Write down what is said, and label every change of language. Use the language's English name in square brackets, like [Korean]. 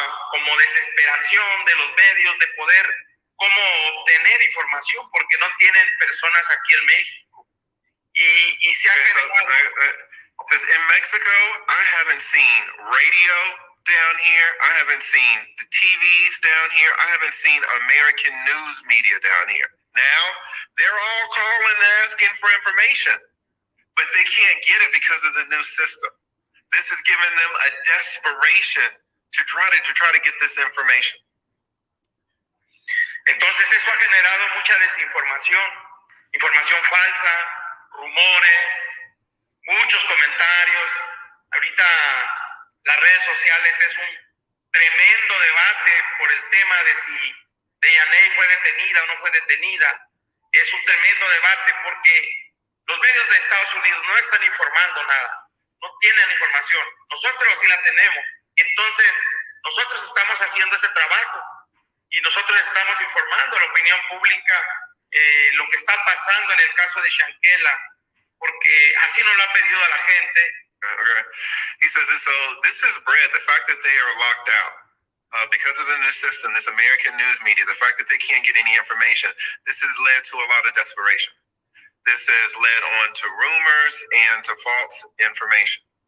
[Spanish] como desesperación de los medios de poder cómo obtener información porque no tienen personas aquí en México y se ha generado. [English] Says in Mexico, I haven't seen radio down here. I haven't seen the TVs down here. I haven't seen American news media down here. Now, they're all calling and asking for information, but they can't get it because of the new system. This is giving them a desperation to try to get this information. [Spanish] Entonces eso ha generado mucha desinformación, información falsa, rumores, muchos comentarios. Ahorita las redes sociales es un tremendo debate por el tema de si Deyaney fue detenida o no fue detenida. Es un tremendo debate porque los medios de Estados Unidos no están informando nada. No tienen información. Nosotros sí la tenemos. Entonces, nosotros estamos haciendo ese trabajo y nosotros estamos informando a la opinión pública lo que está pasando en el caso de Shanquella, porque así nos lo ha pedido a la gente. [English] Okay. He says this, so this is bread, the fact that they are locked out. Because of the new system, this American news media, the fact that they can't get any information, this has led to a lot of desperation. This has led on to rumors and to false information.